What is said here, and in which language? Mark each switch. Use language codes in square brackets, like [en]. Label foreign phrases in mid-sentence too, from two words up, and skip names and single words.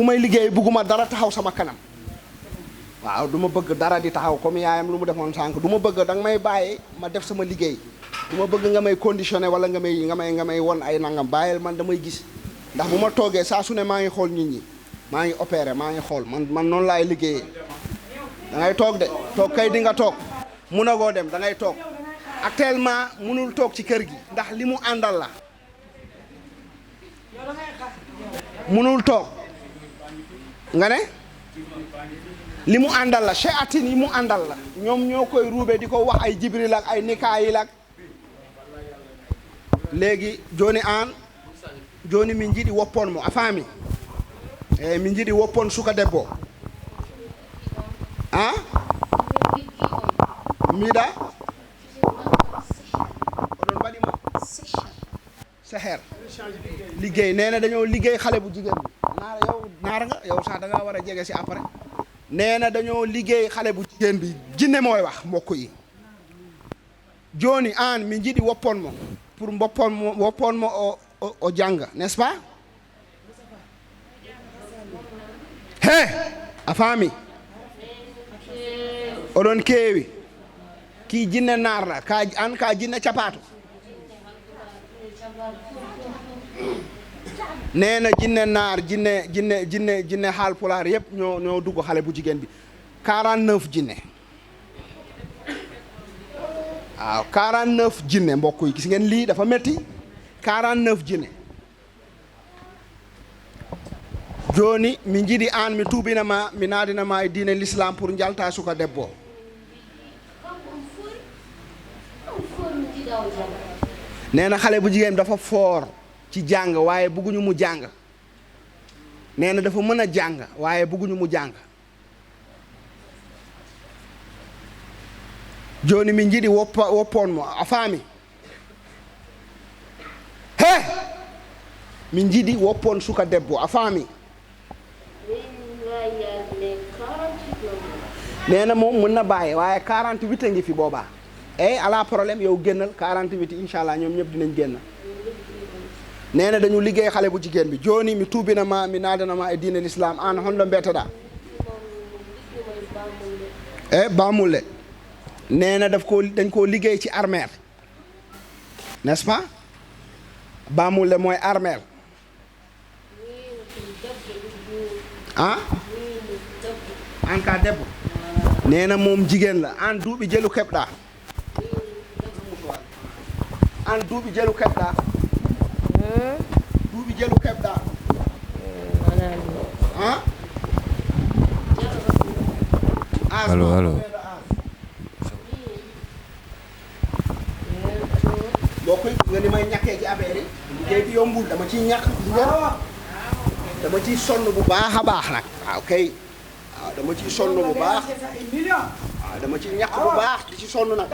[wo] may liggéey bugguma dara taxaw sama kanam waaw du ma bëgg dara di taxaw comme yaayam lu mu defoon sànq du ma bëgg danga may bàyyi ma def sama liggéey du ma bëgg nga may conditionné wala nga may won ay nangam bàyyil man damay gis ndax bu ma toogee saa su ne maa ngi xool nit ñi maa ngi opéré maa ngi xool man noonu laay liggéeyee da ngay toog de toog kay di nga toog munagoo dem da ngay toog actuellement munul toog ci kër gi ndax li mu àndal la munul toog nga ne li mu àndal la shayatin yi mu àndal la ñoom ñoo koy ruube di ko wax ay jibril ak ay nikaayil ak [ff] léegi joni an joni min jiɗi woppon mo a faami eyyi min jiɗi woppon suka debbo [wo] ah [ff] mbiɗa oɗon mbaɗima seher [wo] liggéey nee na dañoo liggéey xale bu jigéen bi naara nga yow sax da ngaa war a jege si après nee na dañoo liggéey xale bu jigéen bi jinne mooy wax mbokk yi [ff] joni an min jiɗi woppon mo pour woppon mo o janga [fr] n'est-ce pas [ff] he a faami oɗon keewi ki jinne naarla ka jinne capato [wo] nee na jinne naar jinne Haalpulaar yëpp ñoo dugg xale bu jigéen bi 49 jinne waaw 49 jinne mbokk yi gis ngeen lii dafa metti 49 jinne [ff] joni mi jiɗi an mi tuubinama mi naadinama e diine l'islam pour jalta suka debbo [wo] nee na xale bu jigéen dafa foor ci jàng waaye bëgguñu mu jàng nee na dafa mën a jàng waaye bëgguñu mu jàng [ff] joni min jiɗi woppon mo a faami he min jiɗi woppon suka debbo a faami [wo] nee na moom mën na bàyyi waaye 48 a ngi fi boobaa ala problème yow génnal 48 [ar] incha allah [wo] ñoom ñëpp dinañ génn nee na dañu liggéey xale bu jigéen bi [ff] joni mi tuubinama mi naadanama e diine l'islam an honɗo mbiyetoɗa [wo] Bamulle nee na dañ koo liggéey ci armeel [fr] n'est-ce pas [wo] Bamulle mooy armeel ah [ff] an ka debbo nee na moom jigéen la an duuɓi jelu keɓɗa an duuɓi jelu keɓɗa duuɓi jelu keɓɗa ah [wo] allo boo koy nga ni may ñàkkee ci affaire yi liggéey bi yombul dama ciy ñàkk dama ciy sonn bu baax a baax nag waaw kay waaw dama ciy sonn bu baax waaw dama ciy ñàkk bu baax di ci sonn nag